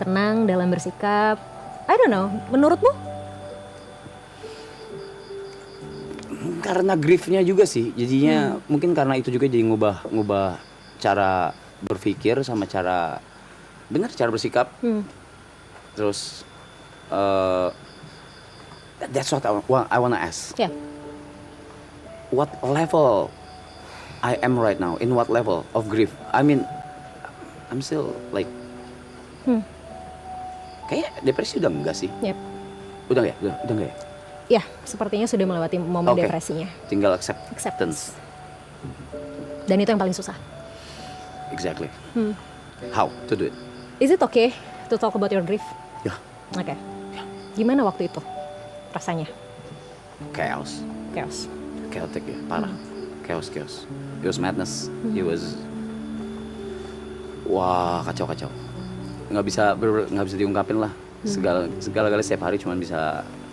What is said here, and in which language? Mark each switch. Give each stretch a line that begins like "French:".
Indonesian: tenang dalam bersikap.
English: I don't know.
Indonesian: Menurutmu? Karena griefnya juga sih. Jadinya mungkin karena itu juga jadi ngubah cara berpikir sama cara bersikap. Terus
English: that's what I wanna ask. What level I am right now? In what level of grief? I mean, I'm still like
Indonesian: kayak depresi udah enggak sih? Udah enggak ya? Ya, sepertinya sudah melewati momen depresinya. Tinggal acceptance. Dan itu yang paling susah.
English: Exactly. How to do it? Is it okay to talk about your grief?
Indonesian: Ya. Oke. Gimana waktu itu rasanya?
English: Chaos. Chaotic
Indonesian: ya, parah.
English: Chaos. It was madness. It was
Indonesian: kacau. Nggak bisa diungkapin lah. Segala setiap hari cuma bisa